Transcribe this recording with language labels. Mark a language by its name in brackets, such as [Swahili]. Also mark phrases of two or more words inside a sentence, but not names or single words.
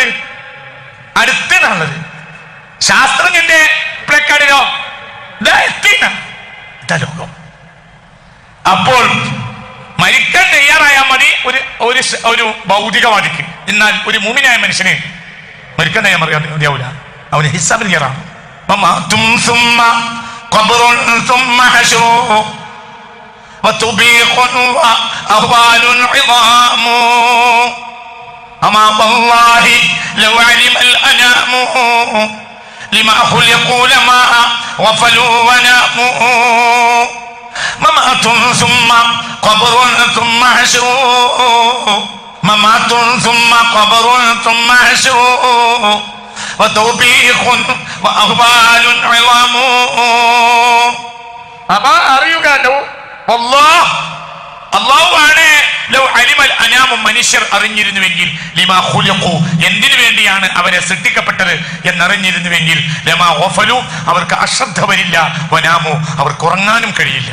[Malayalam] അടുത്തതാണുള്ളത്. ശാസ്ത്രജ്ഞന്റെ പ്ലക്കാർഡിലോ ലോകം. അപ്പോൾ മരിക്കാൻ തയ്യാറായാൽ മതി ഒരു ഭൗതികവാദിക്ക്. എന്നാൽ ഒരു മുഅ്മിനായ മനുഷ്യന് മരിക്കാൻ തയ്യാറാവില്ല. അവന് ഹിസാബിന് തയ്യാറാണ്. [Arabic] أما والله لو علم الأنام لما خلقوا لما غفلوا وناموا ممات ثم قبر ثم حشر ممات ثم قبر ثم حشر وتوبيخ وأهوال عظام أما [Malayalam] അറിയുകയോ والله അല്ലാഹുവാണ് [Arabic] لو علم الأنام [Malayalam] മനുഷ്യർ അറിഞ്ഞിരുന്നുവെങ്കിൽ [Arabic] لما خلقوا [Malayalam] എന്തിനു വേണ്ടിയാണ് അവരെ സൃഷ്ടിക്കപ്പെട്ടത് എന്നറിഞ്ഞിരുന്നുവെങ്കിൽ [Arabic] لما غفلوا [Malayalam] അവർക്ക് അശ്രദ്ധ വരില്ല, വനാമു അവർക്ക് ഉറങ്ങാനും കഴിയില്ല.